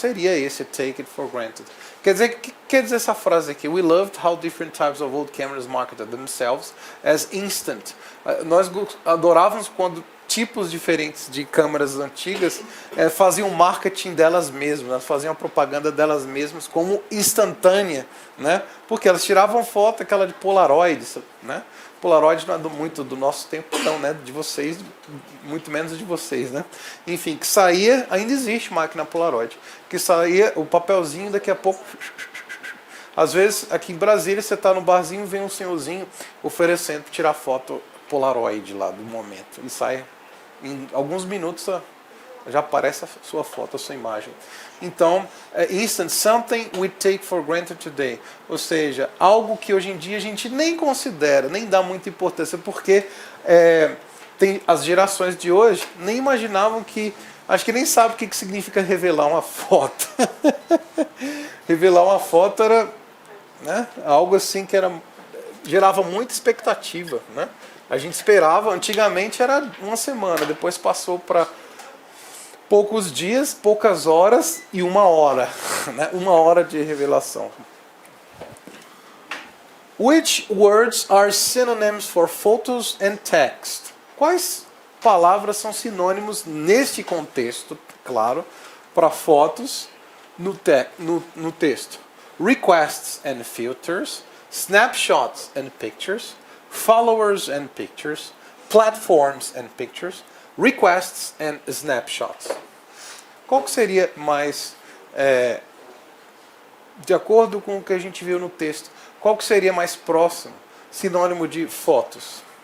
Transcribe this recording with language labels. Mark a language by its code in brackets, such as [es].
[pt] Seria esse [en] take it for granted. [pt] Quer dizer essa frase aqui? [en] We loved how different types of old cameras marketed themselves as instant. [pt] Nós adorávamos quando tipos diferentes de câmeras antigas faziam marketing delas mesmas, elas faziam a propaganda delas mesmas como instantânea, né? Porque elas tiravam foto aquela de Polaroid, né? Polaroid não é muito do nosso tempo, não, né? De vocês, muito menos de vocês, né? Enfim, que saía, ainda existe máquina Polaroid, que saía o papelzinho, daqui a pouco. Às vezes, aqui em Brasília, você está no barzinho, vem um senhorzinho oferecendo para tirar foto Polaroid lá do momento. E sai, em alguns minutos, já aparece a sua foto, a sua imagem. [en] Então, instant, something we take for granted today. [pt] Ou seja, algo que hoje em dia a gente nem considera, nem dá muita importância, porque tem as gerações de hoje nem imaginavam que, acho que nem sabem o que significa revelar uma foto. Revelar uma foto era, né, algo assim que gerava muita expectativa, né? A gente esperava, antigamente era uma semana, depois passou para poucos dias, poucas horas e 1 hora, né? 1 hora de revelação. [en] Which words are synonyms for photos and text? [pt] Quais palavras são sinônimos neste contexto, claro, para fotos no texto? [en] Requests and filters, snapshots and pictures, followers and pictures, platforms and pictures, requests and snapshots. [pt] Qual que seria mais, de acordo com o que a gente viu no texto, qual que seria mais próximo, sinônimo de fotos?